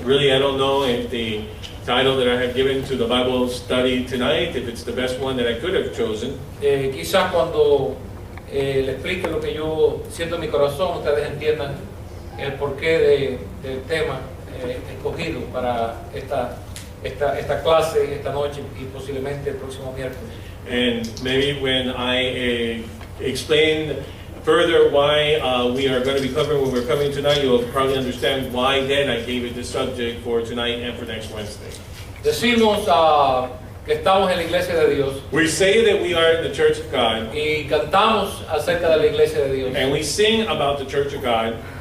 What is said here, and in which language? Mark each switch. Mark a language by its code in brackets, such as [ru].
[en] I don't know if the title that I have given to the Bible study tonight, if it's the best one that I could have chosen. [es] Quizás cuando le explique lo que yo siento en mi corazón, ustedes entiendan el porqué del tema escogido para esta clase, esta noche y posiblemente el próximo miércoles. [en] And maybe when I explain further why we are going to be covering what we're covering tonight, you'll probably understand why then I gave it the subject for tonight and for next Wednesday. [es] Decimos que estamos en la iglesia de Dios [en] We say that we are in the Church of God, [es] y cantamos acerca de la iglesia de Dios. [en] and we sing about the Church of God.